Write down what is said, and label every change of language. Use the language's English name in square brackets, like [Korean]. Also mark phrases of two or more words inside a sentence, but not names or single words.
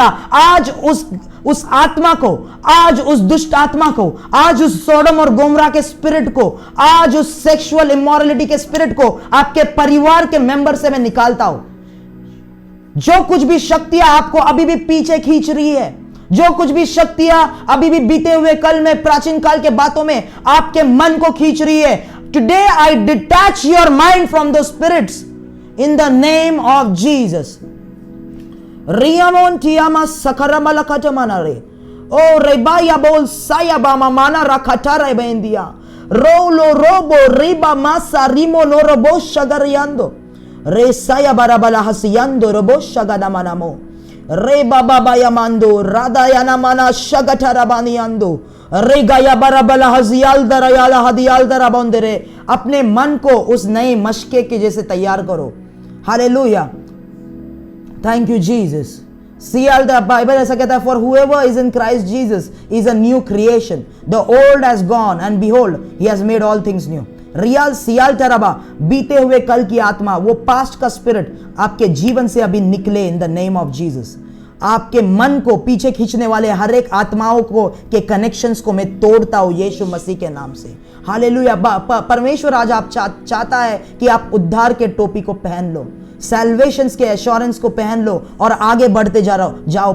[Hindi] आज उस आत्मा को, आज उस दुष्ट आत्मा को, आज उस सोडम और गोमरा के स्पिरिट को, आज उस [English] sexual immorality [Hindi] के स्पिरिट को आपके परिवार के मेंबर से मैं निकालता हूं। जो कुछ भी शक्तियां आपको अभी भी पीछे खींच रही है, जो कुछ भी शक्तियां अभी भी बीते हुए कल में, प्राचीन काल के बातों में आपके मन को खींच रही है, [English] today I detach your mind from those spirits in the name of Jesus. रियामोन टियामा सकरम लखटमाना रे ओ रेबाया बोल साया बामा माना रखटा रे बेंदिया रोलो रोबो रिबा मासा रिमो नोरोबो शगरियांदो रे साया बाराबला हसियांदो रोबो शगदामानामो रे बाबा बायामांदो रादायाना माना शगटराबानियांदो रे गाया बाराबला हजियाल दरयाला हदियाल दराबोंदरे। [Hindi] अपने मन को उस नए मशके के जैसे तैयार करो। [English] हालेलुया। Thank you, Jesus. See, all the Bible [Hindi] ऐसा कहता है, [English] for whoever is in Christ Jesus is a new creation. The old has gone and behold, He has made all things new. रियल सियाल तरबा, [Hindi] बीते हुए कल की आत्मा, वो पास्ट का स्पिरिट आपके जीवन से अभी निकले [English] in the name of Jesus. [Hindi] आपके मन को पीछे खींचने वाले हर एक आत्माओं को के कनेक्शंस को मैं तोड़ता हूं यीशु मसीह के नाम से। हालेलुया। परमेश्वर आज आप चाहता है कि आप उद्धार के टोपी को पहन लो, सैल्वेशंस के एश्योरेंस को पहन लो और आगे बढ़ते जाओ।